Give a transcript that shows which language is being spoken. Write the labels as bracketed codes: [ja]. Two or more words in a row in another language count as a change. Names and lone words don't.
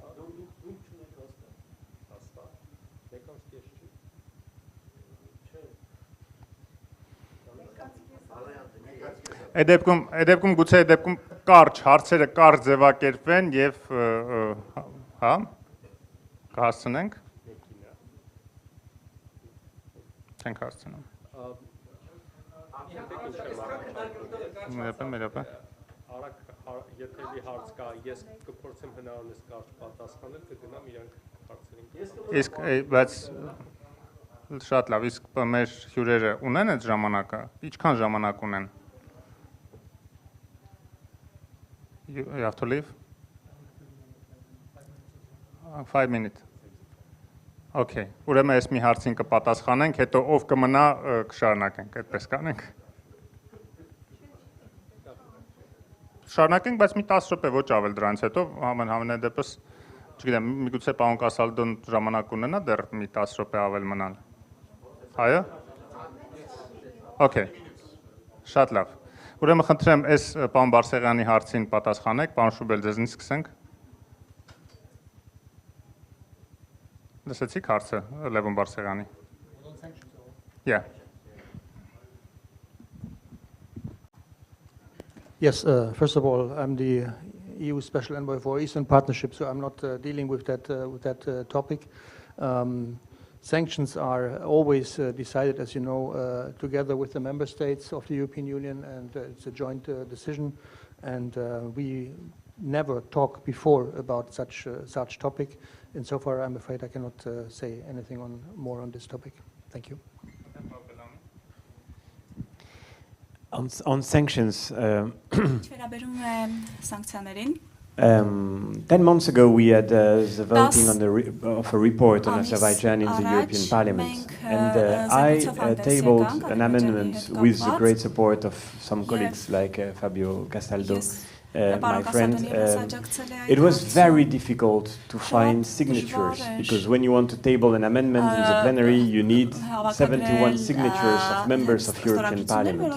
[hy] Այդ դեպքում գուցե այդ դեպքում կարճ հարցերը կարճ ձևակերպվեն եւ հա կհասցնենք չենք հասցնում Մերապա Արագ եթե հարց կա ես կփորձեմ հնարավորինս կարճ պատասխանել կգնամ իրանք հարցերին իսկ բայց շատ լավ իսկ մեր հյուրերը ունեն այդ ժամանակը ինչքան ժամանակ ունեն [en] You have to leave? 5 minutes. Okay. [hy] Ուրեմն այս մի հարցին կպատասխանենք, հետո ով կմնա կշարունակենք, այդպես կանենք։ Շարունակենք, բայց մի 10 րոպե ոչ ավել դրանից հետո համենայն դեպս, չգիտեմ, միգուցե պարոն Կասալդոն ժամանակ ունենա դեռ մի 10 րոպե ավել մնալ։ Հայո։ Okay. Շատ լավ։ Ուրեմն խնդրեմ այս պարոն Բարսեղյանի հարցին պատասխանեք, պարոն Շուբել, ձեզնից սկսենք։ Լսեցիք հարցը Լևոն Բարսեղյանի։ Yeah. [en] Yes, first of all, I'm the EU Special Envoy for Eastern Partnership, so I'm not dealing with that topic. Sanctions are always decided, as you know, together with the member states of the European Union, and it's a joint decision. And we never talk before about such topic. insofar, I'm afraid I cannot say anything more on this topic. Thank you. On sanctions, [hy] Վերաբերում է սանկցիաներին [en] 10 months ago, we had the voting of a report on Azerbaijan in the European Parliament, and I tabled an amendment with the great support of some colleagues like Fabio Castaldo, my friend. It was very difficult to find signatures, because when you want to table an amendment in the plenary, you need 71 signatures of members of European Parliament.